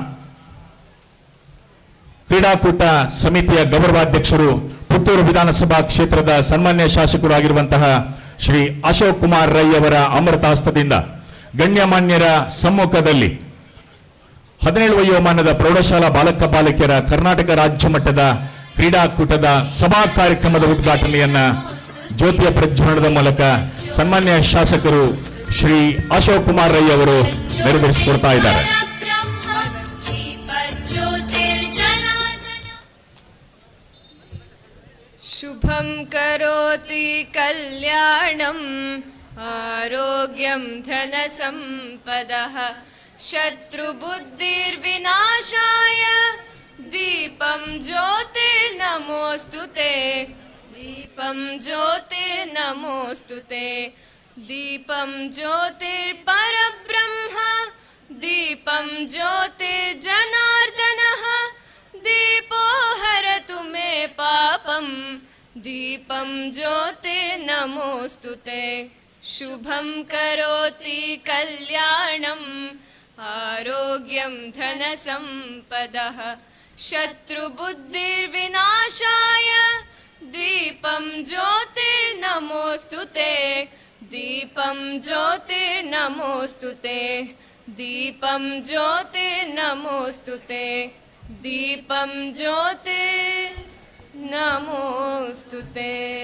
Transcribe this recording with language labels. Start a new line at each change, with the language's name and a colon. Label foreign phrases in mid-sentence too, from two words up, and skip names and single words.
Kannada: ಕ್ರೀಡಾಕೂಟ ಸಮಿತಿಯ ಗೌರವಾಧ್ಯಕ್ಷರು ಪುತ್ತೂರು ವಿಧಾನಸಭಾ ಕ್ಷೇತ್ರದ ಸನ್ಮಾನ್ಯ ಶಾಸಕರು ಆಗಿರುವಂತಹ ಶ್ರೀ ಅಶೋಕ್ ಕುಮಾರ್ ರೈ ಅವರ ಅಮೃತಾಸ್ತದಿಂದ ಗಣ್ಯಮಾನ್ಯರ ಸಮ್ಮುಖದಲ್ಲಿ 17 ವಯೋಮಾನದ ಪ್ರೌಢಶಾಲಾ ಬಾಲಕ ಬಾಲಕಿಯರ ಕರ್ನಾಟಕ ರಾಜ್ಯ ಮಟ್ಟದ ಕ್ರೀಡಾಕೂಟದ ಸಭಾ ಕಾರ್ಯಕ್ರಮದ ಉದ್ಘಾಟನೆಯನ್ನ ಜ್ಯೋತಿಯ ಪ್ರಜ್ವಲನದ ಮೂಲಕ ಸನ್ಮಾನ್ಯ ಶಾಸಕರು ಶ್ರೀ ಅಶೋಕ್ ಕುಮಾರ್ ರೈ ಅವರು ನೆರವೇರಿಸಿಕೊಡ್ತಾ ಇದ್ದಾರೆ.
Sanskrit: ಶುಭಂ ಕರೋತಿ ಕಲ್ಯಾಣಂ ಆರೋಗ್ಯಂ ಧನ ಸಂಪದಃ ಶತ್ರುಬುದ್ಧಿರ್ವಿನಾಶಾಯ ದೀಪಂ ಜ್ಯೋತಿರ್ನಮೋಸ್ತುತೆ ದೀಪಂ ಜ್ಯೋತಿರ್ನಮೋಸ್ತುತೆ ದೀಪಂ ಜ್ಯೋತಿರ್ಪರಬ್ರಹ್ಮ ದೀಪಂ ಜ್ಯೋತಿರ್ಜನಾರ್ದನಃ ದೀಪೋ ಹರತು ಮೇ ಪಾಪಂ ದೀಪಂ ಜ್ಯೋತಿರ್ನಮೋಸ್ತುತೆ ಶುಭಂ ಕರೋತಿ ಕಲ್ಯಾಣಂ ಆರೋಗ್ಯಂ ಧನ ಸಂಪದಃ ಶತ್ರುಬುದ್ಧಿರ್ವಿನಾಶಾಯ ದೀಪಂ ಜ್ಯೋತಿರ್ನಮೋಸ್ತುತೆ ದೀಪಂ ಜ್ಯೋತಿರ್ನಮೋಸ್ತುತೆ ದೀಪಂ ಜ್ಯೋತಿರ್ನಮೋಸ್ತುತೆ ದೀಪಂ ಜ್ಯೋತಿರ್ನಮೋಸ್ತುತೆ.